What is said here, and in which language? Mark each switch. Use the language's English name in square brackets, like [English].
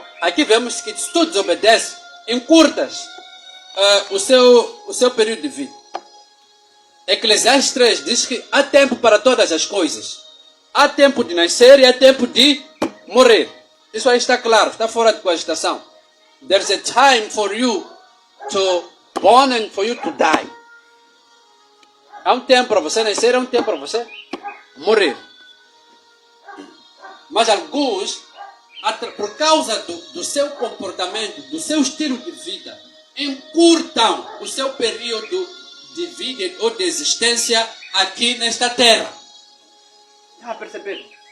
[Portuguese] Aqui vemos que se tu desobedeces, encurtas o seu período de vida. Eclesiastes 3 diz que há tempo para todas as coisas. Há tempo de nascer e há tempo de morrer. Isso aí está claro, está fora de cogitação. [English] There's a time for you to born and for you to die. [Portuguese] Há um tempo para você nascer, há um tempo para você morrer. Mas alguns, por causa do seu comportamento, do seu estilo de vida, encurtam o seu período de vida ou de existência aqui nesta terra. Está a perceber?